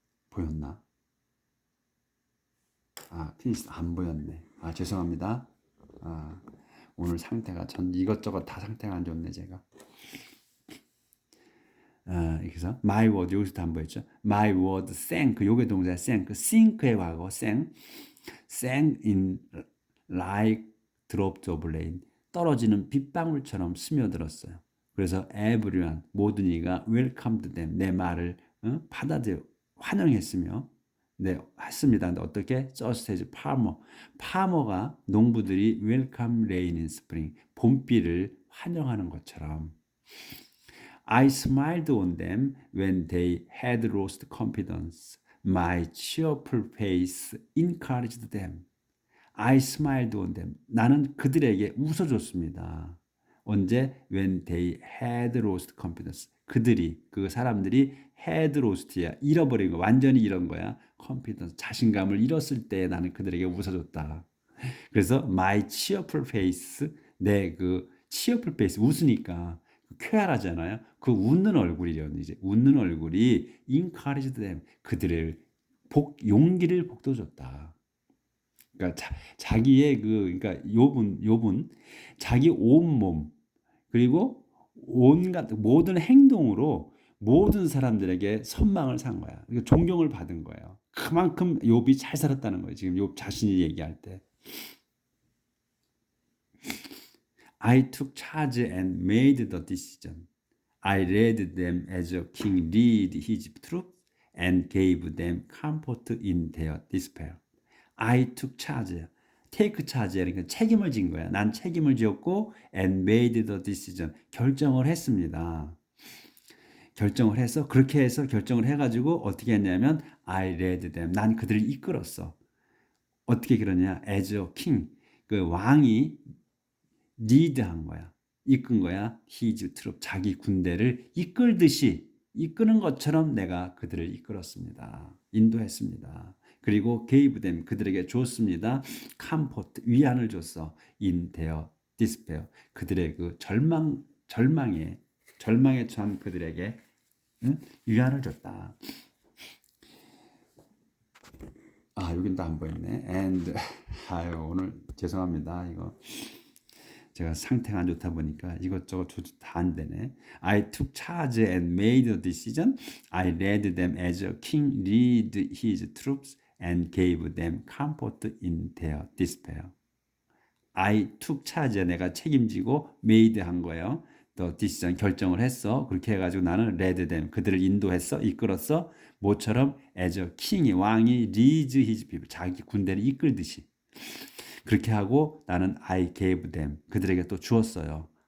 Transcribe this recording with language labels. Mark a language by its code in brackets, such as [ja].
[ko] 보였나? 피니시 안 보였네. 죄송합니다. 오늘 상태가 전 이것저것 다 상태가 안 좋네 제가. 그래서 my word 여기서도 안 보였죠. [en] my word sank, [ko] 요게 동사 [en] sank, sink의 과거 sank in like drops of rain, [ko] 떨어지는 빗방울처럼 스며들었어요. 그래서 everyone, 모든 이가 [en] welcomed them, [ko] 내 말을 받아들여 환영했으며, 네, 했습니다. 근데 어떻게? [en] just as farmer가, [ko] 농부들이 [en] welcome rain in spring, [ko] 봄비를 환영하는 것처럼. [en] I smiled on them when they had lost confidence. My cheerful face encouraged them. I smiled on them. [ko] 나는 그들에게 웃어줬습니다. 언제? [en] When they had lost confidence. [ko] 그 사람들이 [en] had lost [ko] 야. 잃어버린 거, 완전히 잃은 거야. confidence, 자신감을 잃었을 때 나는 그들에게 웃어줬다. 그래서 [en] my cheerful face, [ko] 내 [en] cheerful face, [ko] 웃으니까 쾌활하잖아요. 웃는 얼굴이려는 이제 웃는 얼굴이 [en] encouraged them, [ko] 그들을 용기를 북돋줬다. 그러니까 자기의 그러니까 욥은 자기 온몸 그리고 온갖 모든 행동으로 모든 사람들에게 선망을 산 거야. 그러니까 존경을 받은 거예요. 그만큼 욥이 잘 살았다는 거예요. 지금 욥 자신이 얘기할 때. [en] I took charge and made the decision. I led them as a king lead his troops and gave them comfort in their despair. I took charge. take charge. [ko] 그러니까 책임을 진 거야. 난 책임을 지었고 [en] and made the decision. [ko] 결정을 했습니다. 결정을 해서 그렇게 해서 결정을 해가지고 어떻게 했냐면 [en] I led them. [ko] 난 그들을 이끌었어. 어떻게 그러냐? [en] As a king. [ko] 그 왕이 리드한 거야. 이끈 거야. [en] His troop. [ko] 자기 군대를 이끌듯이 이끄는 것처럼 내가 그들을 이끌었습니다. 인도했습니다. 그리고 [en] gave them. [ko] 그들에게 줬습니다. [en] comfort. [ko] 위안을 줬어. [en] in their despair. [ko] 그들의 그 절망에 처한 그들에게 위안을 줬다. 아, 여긴 또 안 보였네. [en] And [ko] 아유, 오늘 죄송합니다. 이거 제가 상태가 안 좋다 보니까 이것저것 다 안 되네. [en] I took charge and made a decision. I led them as a king lead his troops and gave them comfort in their despair. I took charge. [ko] 내가 책임지고 made 한 거예요. [en] The decision [ko] 결정을 했어. 그렇게 해가지고 나는 [en] led them [ko] 그들을 인도했어, 이끌었어. 뭐처럼 [en] as a king이 왕이 leads his people [ko] 자기 군대를 이끌듯이. 그렇게 하고 나는 [en] I gave them [ko] 그들에게 또 주었어요.